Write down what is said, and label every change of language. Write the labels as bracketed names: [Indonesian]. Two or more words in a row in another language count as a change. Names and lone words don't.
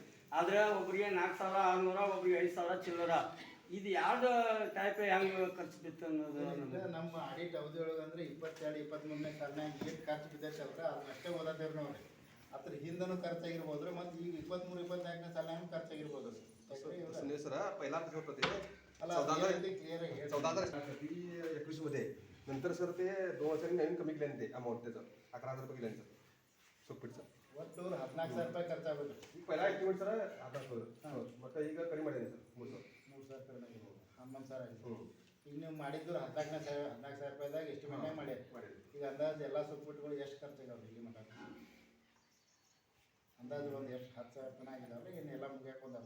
[Kannada] ಆದ್ರೆ ಒಬ್ಬರಿಗೆ 4,600, ಒಬ್ಬರಿಗೆ 5,000 ಚಿಲ್ಲರ. ಇದು ಯಾವ್ದು ಟೈಪ್ ಹೆಂಗೆ ಖರ್ಚು ಬಿತ್ತು ಅನ್ನೋದು ನಮ್ಮ ಆಡಿಟ್ ಅವಧಿ ಒಳಗೆ ಅಂದ್ರೆ 22-23ನೇ ಸಾಲಿನಾಗ ಏನು ಖರ್ಚು ಬಿದ್ದೈತೆ ಅಲ್ರ ಅದನ್ನಷ್ಟೇ ಓದತ್ತೇವೆ ನೋಡ್ರಿ. ಅದ್ರ ಹಿಂದೂ ಖರ್ಚಾಗಿರ್ಬೋದ್ರಿ, ಮತ್ತು ಈಗ 23-24ನೇ ಸಾಲಿನಾಗ ಖರ್ಚಾಗಿರ್ಬೋದು [Marathi] सर पहिला कसं होतं ते [Kannada] ಅಲ್ಲ [Marathi] 14-21 मध्ये. नंतर सर ते 2 वर्षांनी नवीन कमी केल्याने ते अमाऊंट त्याचं 11,000 रुपये केल्यानं सर सोपीटचं. [Kannada] ಒಟ್ಟು 14,000 ರೂಪಾಯಿ ಖರ್ಚಾಗುತ್ತೆ. [Marathi] पहिला एस्टिमेट सर [Kannada] 14,000 ಮತ್ತೆ ಈಗ ಕಡಿಮೆ ಮಾಡಿದ್ದೀನಿ ಸರ್ 3,000 ಕಡಿಮೆ ಆಗಿರ್ಬೋದು. 11,000 ಆಗಿದೆ. ಈಗ ನೀವು ಮಾಡಿದ್ದು 14,000 ರೂಪಾಯಿದಾಗ ಎಸ್ಟಿಮೇಟ್ ಮಾಡಿ. ಈಗ ಅಂದಾಜು ಎಲ್ಲ ಸೊಪ್ಪುಗಳು ಎಷ್ಟು ಖರ್ಚಾಗವ್ರಿ ಇಲ್ಲಿ ಮಟ್ಟ? ಅಂದಾಜು ಒಂದು ಎಷ್ಟು 10,000 ತನಕ ಆಗಿದಾವ್ರಿ? ಏನು ಎಲ್ಲ ಮುಗಿಯಕ್ಕೆ ಬಂದಾವ್ರಿ?